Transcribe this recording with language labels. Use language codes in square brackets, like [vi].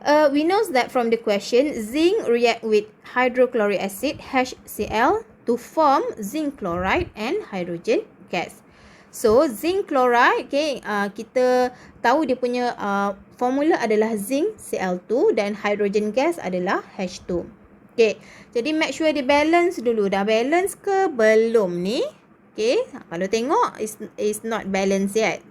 [en] We know that from the question, zinc react with hydrochloric acid HCl to form zinc chloride and hydrogen gas. [ms] So zinc chloride, okay, kita tahu dia punya formula adalah zinc Cl2 dan hydrogen gas adalah H2. Okay, jadi [en] make sure [ms] dia balance dulu. Dah balance ke belum ni? [en] Okay, [ms] kalau tengok [en] is not balance yet.